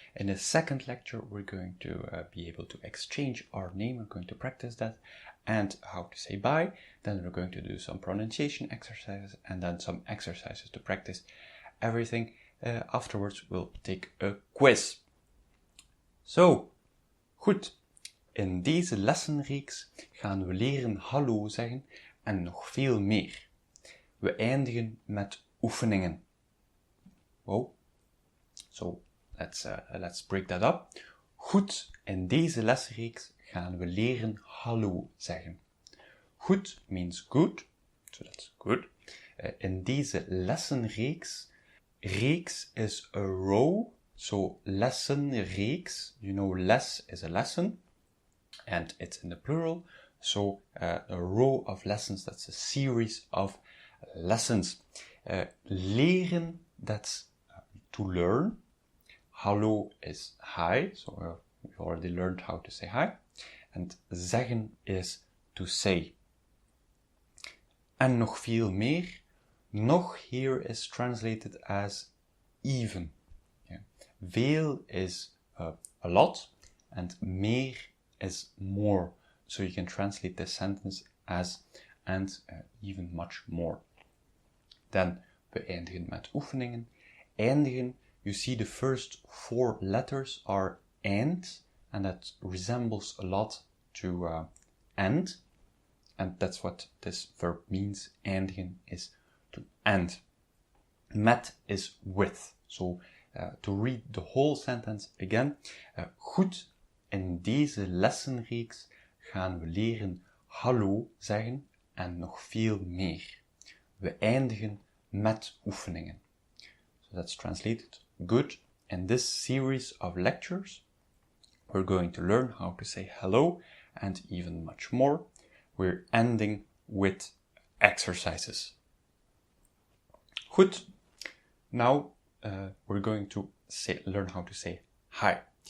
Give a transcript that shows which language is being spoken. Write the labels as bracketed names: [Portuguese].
[English] In the second lecture, we're going to be able to exchange our name. We're going to practice that. And how to say bye. Then we're going to do some pronunciation exercises and then some exercises to practice everything. Afterwards, we'll take a quiz. [Dutch] Zo, goed. In deze lessenreeks gaan we leren hallo zeggen en nog veel meer. We eindigen met oefeningen. Wow. [English] So, let's break that up. [Dutch] Goed, in deze lessenreeks gaan we leren hallo zeggen. [English] Goed means good, so that's good. In deze lessenreeks, reeks is a row, so lessenreeks, you know les is a lesson, and it's in the plural, so a row of lessons, that's a series of lessons. Leren, that's to learn. Hallo is hi, so we've already learned how to say hi. And zeggen is to say. [Dutch] En nog veel meer. [English] Nog here is translated as even. Yeah. Veel is a lot, and meer is more. So you can translate this sentence as and even much more. [Dutch] Then we eindigen met oefeningen. [English] Eindigen, you see the first 4 letters are and that resembles a lot to end. And that's what this verb means. Eindigen is to end. Met is with. So to read the whole sentence again. [Dutch] Goed, in deze lessenreeks gaan we leren hallo zeggen en nog veel meer. We eindigen met oefeningen. [English] So that's translated. Good. In this series of lectures, we're going to learn how to say hello and even much more. We're ending with exercises. Goed. Now we're going to learn how to say hi.